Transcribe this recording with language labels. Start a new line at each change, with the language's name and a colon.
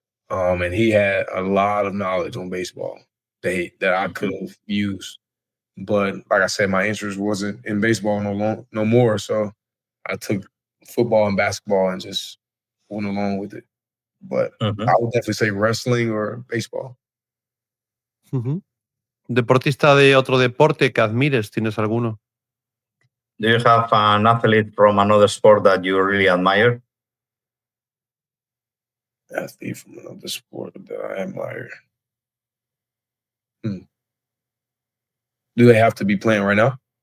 English: And he had a lot of knowledge on baseball that I could have used. But like I said, my interest wasn't in baseball no more. So I took football and basketball and just went along with it. But I would definitely say wrestling or baseball.
Spanish: ¿Deportista de otro deporte que admires? ¿Tienes alguno?
English: Do you have an athlete from another sport that you really admire? Athlete from another sport that I admire. Do they have to be playing right now?